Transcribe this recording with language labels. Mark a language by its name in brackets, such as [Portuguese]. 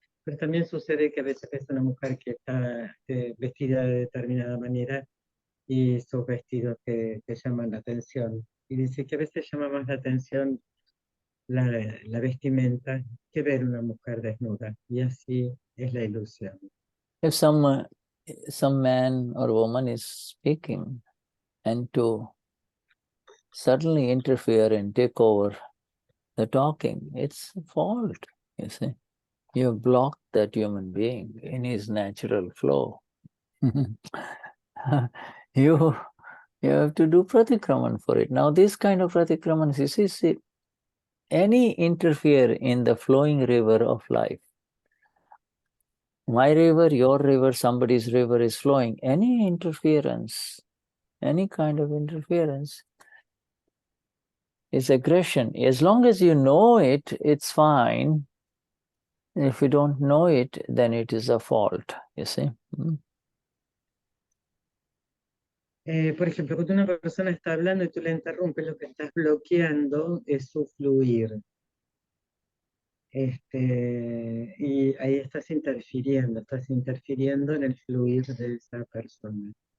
[Spanish] Pero también sucede que a veces ves una mujer que está vestida de determinada manera y sus vestidos te llaman la atención. Y dice que a veces llama más la atención la vestimenta que ver una mujer desnuda. Y así es la ilusión. [English] If some man or woman is speaking and to suddenly interfere and take over the talking, it's a fault, you see. You have blocked that human being in his natural flow. you have to do Pratikraman for it. Now this kind of Pratikraman, you see, any interfere in the flowing river of life, my river, your river, somebody's river is flowing, any interference, any kind of interference is aggression. As long as you know it, it's fine. If you don't know it, then it is a fault, you see. [Spanish] Por ejemplo, cuando una persona está hablando y tú le interrumpes, lo que estás bloqueando es su fluir. Y ahí estás interfiriendo en el fluir de esa persona.